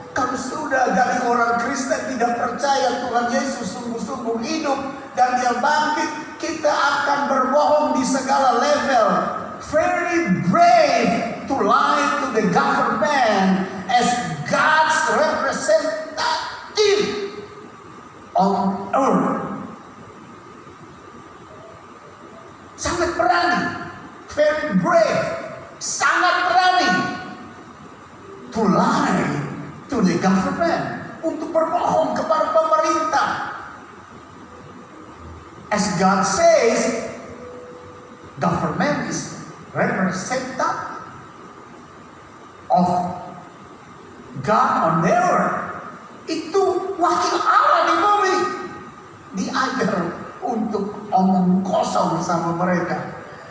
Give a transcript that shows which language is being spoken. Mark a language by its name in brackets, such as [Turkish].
[Indonesian] Kalau sudah dari orang Kristen tidak percaya Tuhan Yesus sungguh-sungguh hidup dan Dia bangkit, kita akan berbohong di segala level. [English] Very brave to lie to the government as God's representative on earth. [Indonesian] Sangat berani, [English] very brave, [Indonesian] sangat berani [English] to lie to the government, [Indonesian] untuk berbohong kepada pemerintah. [English] As God says, government is representative of God on the earth. [Indonesian] Itu wakil Allah di bumi. Diajar untuk omong kosong sama mereka.